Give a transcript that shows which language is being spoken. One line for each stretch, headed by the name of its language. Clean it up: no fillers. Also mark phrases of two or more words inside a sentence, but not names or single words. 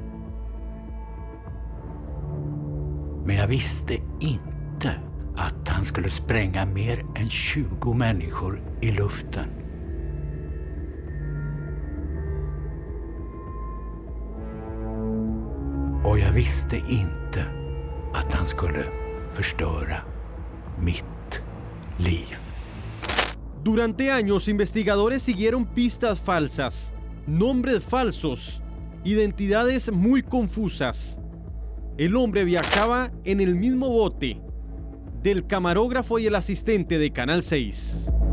Swedish: Men jag visste inte att han skulle spränga mer än 20 människor i luften. Och jag visste inte att han skulle förstöra mitt liv.
Spanish: Durante años, investigadores siguieron pistas falsas, nombres falsos, identidades muy confusas. El hombre viajaba en el mismo bote del camarógrafo y el asistente de Canal 6.